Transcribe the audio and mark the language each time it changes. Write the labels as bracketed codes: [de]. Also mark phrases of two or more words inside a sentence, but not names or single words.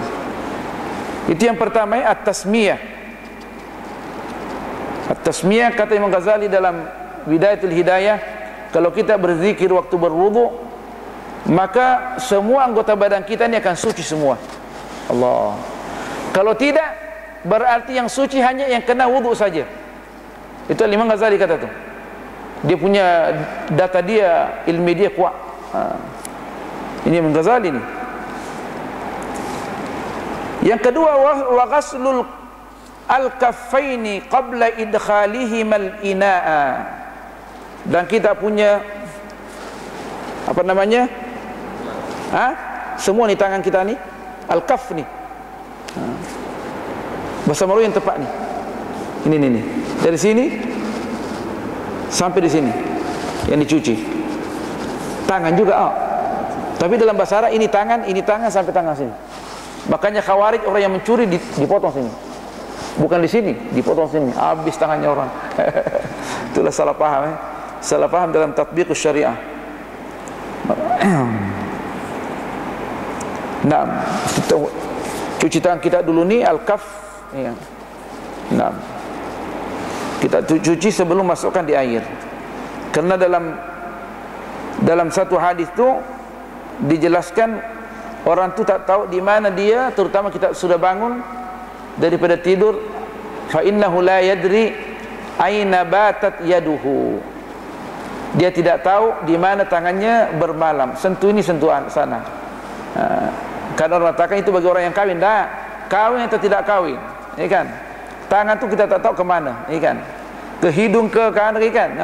[ms] Itu yang pertama, at-tasmiyah. At-tasmiyah, kata Imam Ghazali dalam Bidayatul Hidayah, kalau kita berzikir waktu berwudu, maka semua anggota badan kita ini akan suci semua. Allah. Kalau tidak, berarti yang suci hanya yang kena wudu saja. Itu Imam Ghazali kata tu. Dia punya data dia, ilmu dia kuat. Ini Imam Ghazali ni. Yang kedua, [ar] وغسل الكفين قبل إدخالهم الإناء. [ms] Dan kita punya apa namanya? Semua ni tangan kita ni, al-kaff ni. Bahasa Melayu yang tepat ni. Ini. Dari sini sampai di sini yang dicuci. Tangan juga. Tapi dalam bahasa Arab ini tangan sampai tangan sini. Makanya Khawarij, orang yang mencuri dipotong sini. Bukan di sini, dipotong sini. Habis tangannya orang. Itulah salah paham. Salah paham dalam [ar] تطبيق الشريعة. [ms] Nah, cuci tangan kita dulu ni al-kaf, ya. Nah, kita cuci sebelum masukkan di air. Karena dalam satu hadis tu dijelaskan orang tu tak tahu di mana dia, terutama kita sudah bangun daripada tidur, [ar] فإنه لا يدري أين باتت يده. [ms] Dia tidak tahu di mana tangannya bermalam. Sentuh ini, sentuh sana. Karena orang katakan itu bagi orang yang kahwin. Dah, kahwin atau tidak kahwin, ya kan? Tangan tu kita tak tahu ke mana, ya kan? Ke hidung, ke kanan, ya kan?